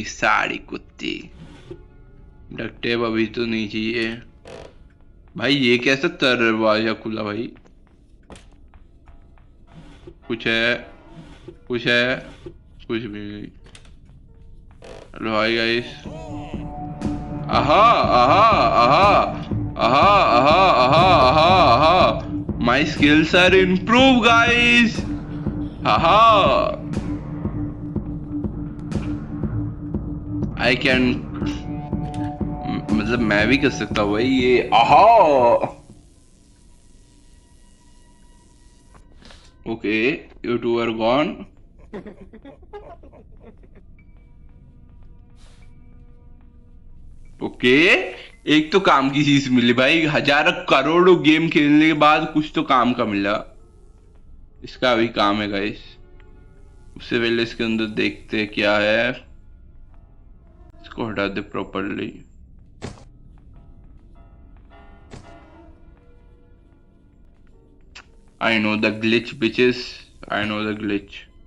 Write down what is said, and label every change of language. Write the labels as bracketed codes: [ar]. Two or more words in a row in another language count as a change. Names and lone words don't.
[hi] सारी कुत्ती. [en] duct tape [hi] अभी तो नहीं चाहिए भाई. ये कैसा दरवाजा खुला भाई. कुछ है कुछ भी नहीं. [en] hello hi guys. आहा आहा आहा आहा आहा आहा आहा आहा my skills are improve guys. [hi] आहा [en] I can, [hi] मतलब मैं भी कर सकता हूँ भाई ये. [en] आहा okay, you two are gone. ओके, [hi] एक तो काम की चीज मिली भाई. हजारों करोड़ों गेम खेलने के बाद कुछ तो काम का मिला. इसका भी काम है गाइस. उससे पहले इसके अंदर देखते हैं क्या है. इसको हटा दे प्रॉपरली. [en] I know the glitch bitches, I know the glitch.